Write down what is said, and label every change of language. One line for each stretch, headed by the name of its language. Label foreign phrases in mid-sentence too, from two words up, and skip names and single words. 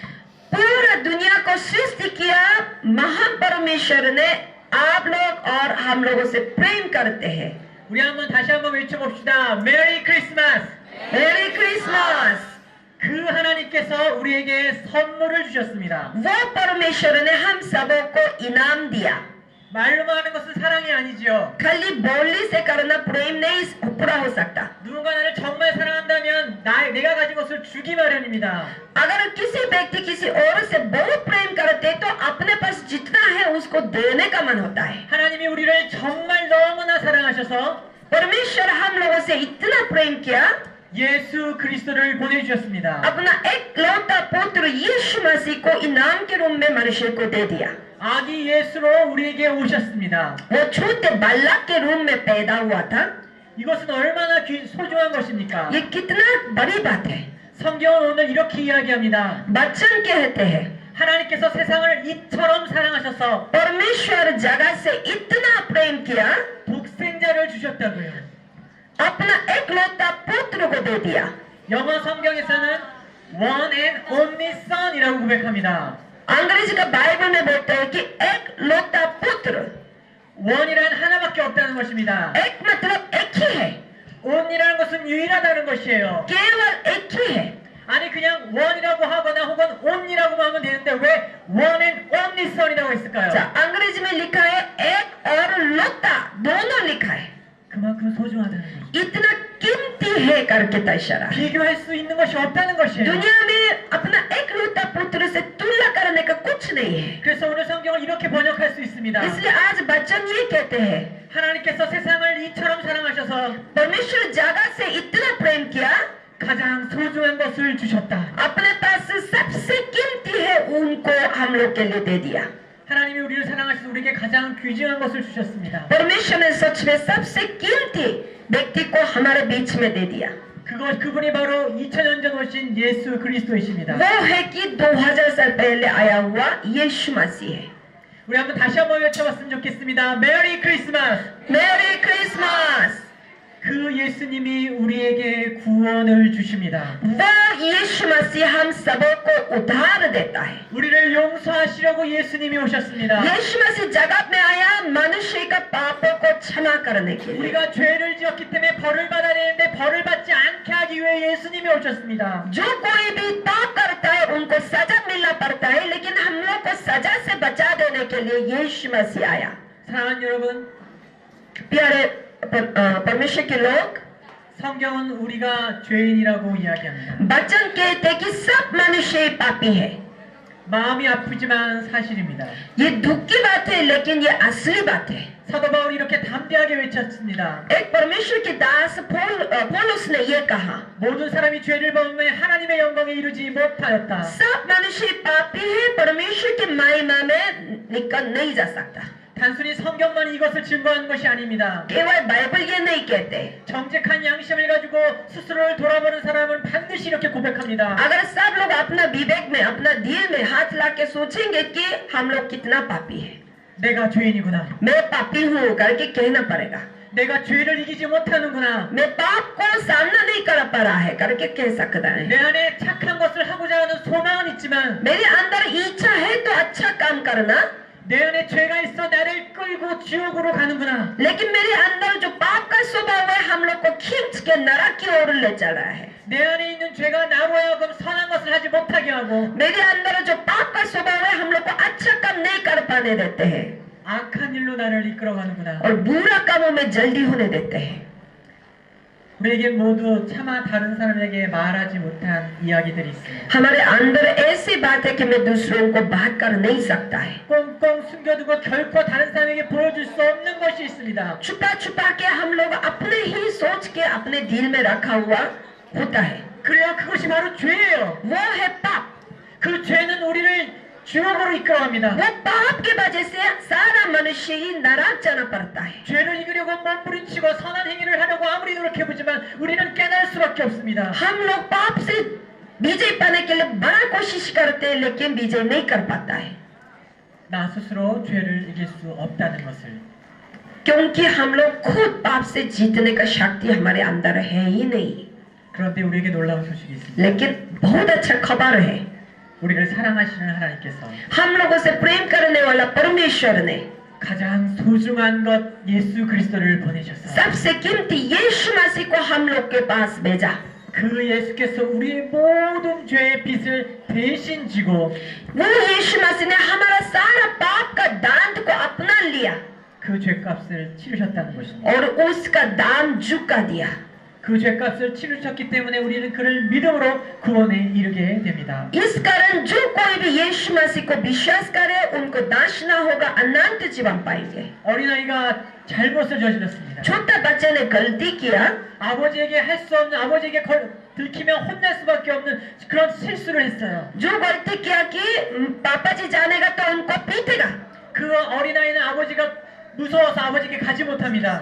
Hindi: पूरा दुनिया को सृष्टि किया महान परमेश्वर ने आप लोग और हम लोगों से प्रेम करते हैं.
Korean: 우리 한번 다시 한번 외쳐봅시다.
English: Merry Christmas. Merry Christmas.
Korean: 그 하나님께서 우리에게 선물을 주셨습니다.
Hindi: वो परमेश्वर ने हम सबको इनाम दिया.
Korean: 말로만 하는 것은 사랑이 아니지요.
Hindi: खाली बोलने से करना प्रेम नहीं पूरा हो सकता.
Korean: 누군가 나를 정말 사랑한다면 내가 가진 것을 주기 마련입니다.
Hindi: अगर किसी व्यक्ति किसी और से बहुत प्रेम करते तो अपने पास जितना है उसको देने का मन होता है.
Korean: 하나님이 우리를 정말 너무나 사랑하셔서
Hindi: परमेश्वर हम लोगों से इतना प्रेम किया
Korean: 예수 그리스도를 보내주셨습니다.
Hindi: अपना एक लौता पुत्र यीशु मसीह को इनाम के रूप में मनुष्य को दे दिया.
Korean: 아기 예수로 우리에게 오셨습니다.
Hindi: वो छोटे बालक के रूप में पैदा हुआ था.
Korean: 이것은 얼마나 소중한 것입니까?
Hindi: ये कितना बड़ी बात है.
Korean: 성경은 오늘 이렇게 이야기합니다.
Hindi: बच्चन कहते हैं
Korean: 하나님께서 세상을 이처럼 사랑하셔서
Hindi: परमेश्वर जगत से इतना प्रेम किया
Korean: 독생자를 주셨다고요.
Hindi: अपना एक लौता पुत्र को दे दिया.
Korean: 영어 성경에서는
English: one and only son
Korean: 이라고 고백합니다.
Hindi: अंग्रेजी का बाइबल में बोलता है कि एक लौता पुत्र.
Korean: one이란 하나밖에 없다는 것입니다.
Hindi: एक मतलब एक ही है,
Korean: on이라는 것은 유일하다는 것이에요.
Hindi: केवल एक ही है.
Korean: 아니 그냥 one이라고 하거나 혹은 only라고만 하면 되는데 왜
English: one and only son
Korean: 이라고 했을까요? 자,
Hindi: अंग्रेजी में लिखा है एक और लौता, दोनों लिखा है.
Korean: 그만큼 소중하다는 거죠.
Hindi: इतना कीमती है करके इशारा है.
Korean: 비교할 수 있는 것이 없다는 것이에요.
Hindi: दुनिया में अपना एक लौता पुत्र से तुलना करने का कुछ नहीं है.
Korean: 그래서 오늘 성경을 이렇게 번역할 수 있습니다.
Hindi: इसलिए आज बच्चन ये कहते हैं
Korean: 하나님께서 세상을 이처럼 사랑하셔서
Hindi: परमेश्वर जगत से इतना प्रेम किया,
Korean: 가장 소중한 것을 주셨다.
Hindi: अपने पास सबसे कीमती है उनको हम लोग के लिए दे दिया.
Korean: 하나님이 우리를 사랑하셔서 우리에게 가장 귀중한 것을 주셨습니다.
Hindi: परमेश्वर ने सच में सबसे कीमती व्यक्ति को हमारे बीच में दे दिया.
Korean: 그분이 바로 2000년 전 오신 예수 그리스도이십니다.
Hindi: वो है कि 2000 साल पहले आया हुआ यीशु मसीह है.
Korean: 우리 한번 다시 한번 외쳐봤으면 좋겠습니다.
English: Merry Christmas! Merry Christmas.
Korean: 그 예수님이 우리에게 구원을 주십니다.
Hindi: वो यीशु मसीह हम सबको उद्धार देता है.
Korean: 우리를 용서하시려고 예수님이 오셨습니다.
Hindi: यीशु मसीह जगत में आया मनुष्य का पापों को क्षमा करने के लिए.
Korean: 우리가 죄를 지었기 때문에 벌을 받아야 되는데 벌을 받지 않게 하기 위해 예수님이 오셨습니다.
Hindi: जो कोई भी पाप करता है उनको सजा मिलना पड़ता है, लेकिन हम लोग को सजा से बचा देने के लिए यीशु मसीह आया.
Korean: 사랑하는 여러분,
Hindi: प्यारे परमेश्वर के लोग,
Korean: 성경은 우리가 죄인이라고 이야기합니다.
Hindi: वचन कहते हैं कि सब मनुष्य पापी है.
Korean: 마음이 아프지만 사실입니다.
Hindi: ये दुख की बात है लेकिन ये असली बात है.
Korean: 사도 바울이 이렇게 담대하게 외쳤습니다.
Hindi: एक परमेश्वर के दास पौलुस ने ये कहा,
Korean: 모든 사람이 죄를 범해 하나님의 영광에 이르지 못하였다.
Hindi: सब मनुष्य पापी है, परमेश्वर की महिमा में निकल नहीं जा सकता.
Korean: 단순히 성경만 이것을 증거하는 것이 아닙니다.
Hindi: केवल बाइबल ये नहीं कहते.
Korean: 정직한 양심을 가지고 스스로를 돌아보는 사람은 반드시 이렇게 고백합니다.
Hindi: अगर सब लोग अपना विवेक में, अपना दिल में हाथ ला के सोचेंगे कि हम लोग कितना पापी है,
Korean: 내가 죄인이구나.
Hindi: मैं पापी हूँ करके कहना पड़ेगा.
Korean: 내가 죄를 이기지 못하는구나.
Hindi: मैं पाप को सामना नहीं कर पा रहा है करके कह सकता है.
Korean: 내 안에 착한 것을 하고자 하는 소망은 있지만
Hindi: मेरे अंदर इच्छा है तो अच्छा काम करना,
Korean: 내 안에 죄가 있어 나를 끌고 지옥으로 가는구나.
Hindi: लेकिन मेरे अंदर जो पाप का स्वभाव है हम लोग को खींच के नरक की ओर ले चल रहा है.
Korean: 내 안에 있는 죄가 나로 하여금 선한 것을 하지 못하게 하고
Hindi: मेरे अंदर जो पाप का स्वभाव है हम लोग को अच्छा काम नहीं कर पाने देते हैं
Korean: 악한 일로 나를 이끌어가는구나.
Hindi: और बुरा कामों में जल्दी होने देते हैं.
Korean: 우리에게 모두 차마 다른 사람에게 말하지 못한 이야기들이 있습니다.
Hindi: हमारे अंदर ऐसी बात है कि मैं दूसरों को बात कर नहीं सकता है.
Korean: 꽁꽁 숨겨두고 결코 다른 사람에게 보여줄 수 없는 것이 있습니다.
Hindi: छुपा छुपा के हम लोग अपने ही सोच के अपने दिल में रखा हुआ होता है.
Korean: 그래요, 그것이 바로 죄예요.
Hindi: वो है पाप.
Korean: 그 죄는 우리를 주옥으로 이끌어갑니다.
Hindi: वो पाप की वजह से सारा मनुष्य ही नरक जाना पड़ता है.
Korean: 죄를 이기려고 몸부림치고 선한 행위를 하려고 아무리 노력해보지만 우리는 깨달을 수밖에 없습니다.
Hindi: हम लोग पाप से विजय पाने के लिए बड़ा कोशिश करते हैं लेकिन विजय नहीं कर पाता है.
Korean: 나 스스로 죄를 이길 수 없다는 것을.
Hindi: क्योंकि हम लोग खुद पाप से जीतने का शक्ति हमारे अंदर है ही नहीं.
Korean: 그런데 우리에게 놀라운 소식이 있습니다.
Hindi: लेकिन बहुत अच्छा खबर है.
Korean: 우리를 사랑하시는 하나님께서
Hindi: हम लोगों से प्रेम करने वाला परमेश्वर ने
Korean: 가장 소중한 것 예수 그리스도를 보내셨어요.
Hindi: सबसे कीमती यीशु मसीह को हम लोग के पास भेजा.
Korean: 그 예수께서 우리의 모든 죄의 빚을 대신 지고
Hindi: वो यीशु मसीह ने हमारा सारा पाप का दांत को अपना लिया
Korean: 그 죄값을 치르셨다는 것입니다.
Hindi: और उसका दाम चुका दिया.
Korean: 그 죄값을 치르셨기 때문에 우리는 그를 믿음으로 구원에 이르게 됩니다.
Hindi: इस कारण जो कोई भी यीशु मसीह को विश्वास करे उनको नाश न होगा, अनंत जीवन पाएंगे.
Korean: 어린아이가 잘못을 저질렀습니다.
Hindi: छोटा बच्चे ने गलती किया.
Korean: 아버지에게 할 수 없는, 아버지에게 들키면 혼날 수밖에 없는 그런 실수를 했어요.
Hindi: जो गलती किया कि पापा जी जानेगा तो उनको पीटेगा.
Korean: 그 어린아이는 아버지가 무서워서 아버지에게 가지 못합니다.